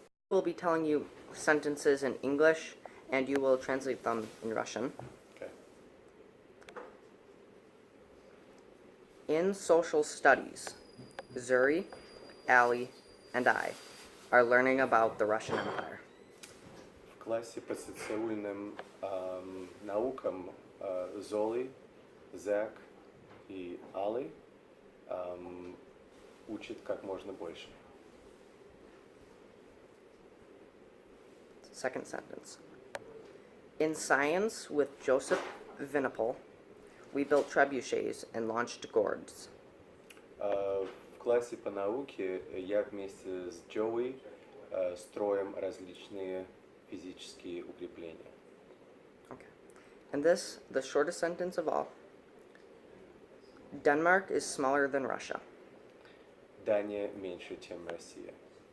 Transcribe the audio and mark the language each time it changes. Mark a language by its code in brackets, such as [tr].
[en] We'll be telling you sentences in English, and you will translate them in Russian. Okay. In social studies, Zuri, Ali, and I are learning about the Russian Empire. [ru] В классе по социальным наукам Золи, Зак и Али учат как можно больше. [en] Second sentence. In science, with Joseph Vinopol, we built trebuchets and launched gourds. [ru] В классе по науке я вместе с Джоуи строим различные физические укрепления. [en] Okay. And this, the shortest sentence of all. Denmark is smaller than Russia. [ru] Дания меньше, чем Россия.